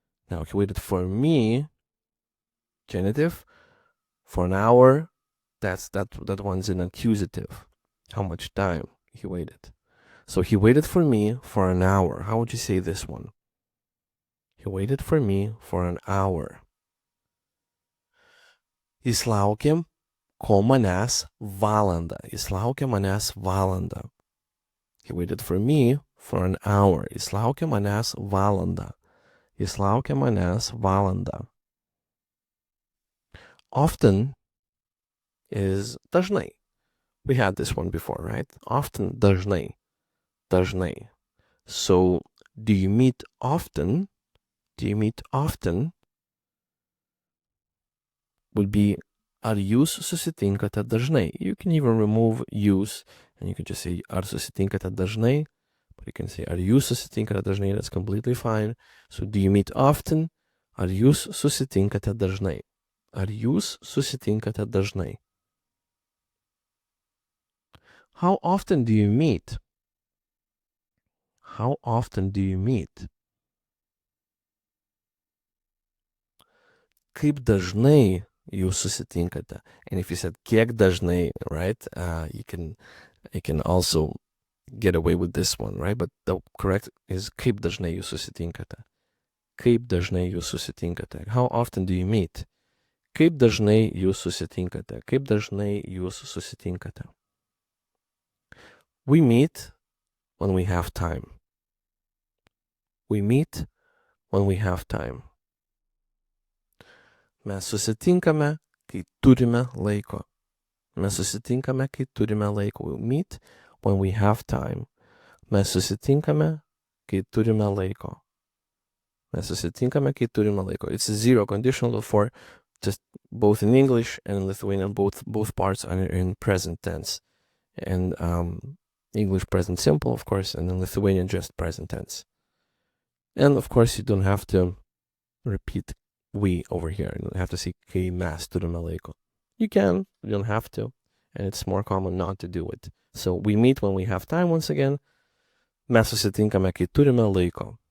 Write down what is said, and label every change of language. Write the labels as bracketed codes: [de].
[en] Now, he waited for me, genitive, for an hour. That one's an accusative. How much time he waited. So he waited for me for an hour. How would you say this one? He waited for me for an hour. [lt] Jis laukė kol manęs valandą. Jis laukė manęs valandą. [en] He waited for me for an hour. [lt] Jis laukė manęs valandą. Jis laukė manęs valandą. [en] Often is dažnai. We had this one before, right? Often, dažnai. Dažnai. So, do you meet often? Do you meet often? Would be [lt] ar jūs susitinkate dažnai? [en] You can even remove jūs and you can just say [lt] ar susitinkate dažnai, [en] but you can say [lt] ar jūs susitinkate dažnai. [en] That's completely fine. So do you meet often? [lt] Ar jūs susitinkate dažnai? Ar jūs susitinkate dažnai? [en] How often do you meet? How often do you meet? [lt] Kaip dažnai jūs susitinkate? [en] And if you said [lt] kiek dažnai, [en] right? You can also get away with this one, right? But the correct is [lt] kaip dažnai jūs susitinkate. Kaip dažnai jūs susitinkate. [en] How often do you meet? [lt] Kaip dažnai jūs susitinkate. Kaip dažnai jūs susitinkate. [en] We meet when we have time. We meet when we have time. [lt] Mes susitinkame, kai turime laiko. Mes susitinkame, kai turime laiko. [en] We meet when we have time. [lt] Mes susitinkame, kai turime laiko. Mes susitinkame, kai turime laiko. [en] It's a zero conditional for just both in English and in Lithuanian. Both parts are in present tense. And English present simple, of course, and in Lithuanian just present tense. And of course, you don't have to repeat we over here. You don't have to say [lt] kai mes turime laiko. [en] You can, you don't have to, and it's more common not to do it. So we meet when we have time once again. [lt] Mes susitinkame, kai turime laiko.